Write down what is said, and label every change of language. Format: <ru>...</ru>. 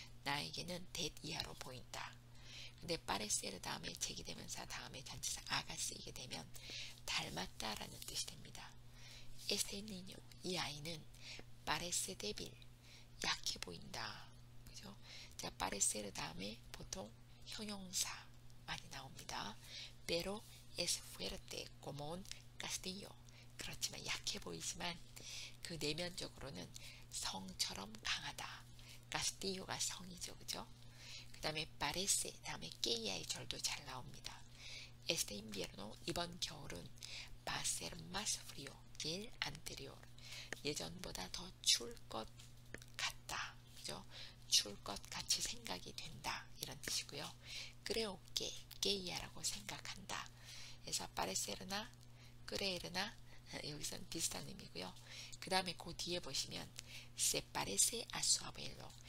<ko>나에게는 that 이하로 보인다. 근데 parecer 다음에 제기대명사 다음에 전치사 아가 쓰이게 되면 닮았다라는 뜻이 됩니다.</ko> <es>Este niño,</es> <ko>이 아이는</ko> <es>parece débil,</es> <ko>약해 보인다. 그죠? 자, parecer 다음에 보통 형용사 많이 나옵니다.</ko> <es>Pero es fuerte como un castillo.</es> <ko>그렇지만 약해 보이지만 그 내면적으로는 성처럼 강하다. castillo가 성이죠. 그죠? 그 다음에 parece 다음에 que야의 절도 잘 나옵니다.</ko> <es>Este invierno,</es> <ko>이번 겨울은</ko> <es>va a ser más frío que el anterior.</es> <ko>예전보다 더 추울 것 같다. 그죠? 추울 것 같이 생각이 된다. 이런 뜻이고요. creo que야라고 생각한다. 그래서 parecer나 creer나 여기서는 비슷한 의미고요. 그 다음에 그 뒤에 보시면</ko> <es>se parece a su abuelo.</es>